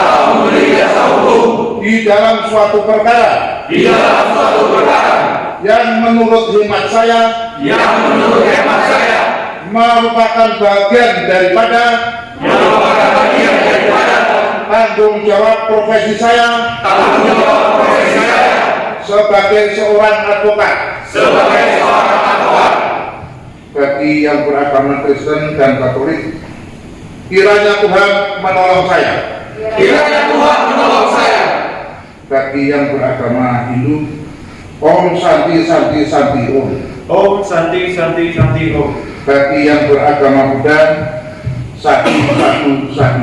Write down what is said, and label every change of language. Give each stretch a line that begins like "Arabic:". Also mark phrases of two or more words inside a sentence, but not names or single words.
Indonesian: di dalam suatu perkara yang menurut hemat saya merupakan bagian daripada tanggung jawab profesi saya sebagai seorang advokat. Bagi yang beragama Kristen dan Katolik, kiranya Tuhan menolong saya. Bagi yang beragama Hindu,
Sanskrit: Om Santi Santi Santi Om. Om Santi Santi Santi Om.
Indonesian: Bagi yang beragama Buddha, Satu Satu Satu.